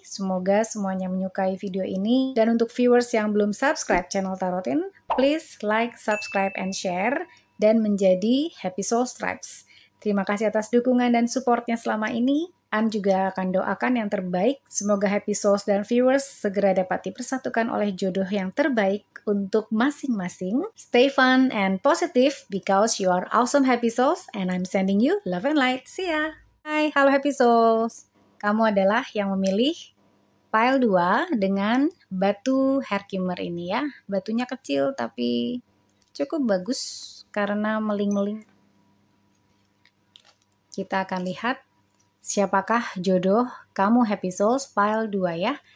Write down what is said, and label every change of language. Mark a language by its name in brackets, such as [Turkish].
[Indonesian] Semoga semuanya menyukai video ini. Dan untuk viewers yang belum subscribe channel Tarotin, [English] please like, subscribe, and share, [Indonesian] dan menjadi Happy Souls Tribes. Terima kasih atas dukungan dan supportnya selama ini. An juga akan doakan yang terbaik. Semoga Happy Souls dan viewers segera dapat dipersatukan oleh jodoh yang terbaik untuk masing-masing. [English] Stay fun and positive because you are awesome Happy Souls, and I'm sending you love and light. See ya! [Indonesian] Hai, halo [English] Happy Souls. [Indonesian] Kamu adalah yang memilih pile 2 dengan batu Herkimer ini ya. Batunya kecil tapi cukup bagus karena meling-meling. Kita akan lihat siapakah jodoh kamu Happy Souls pile 2 ya.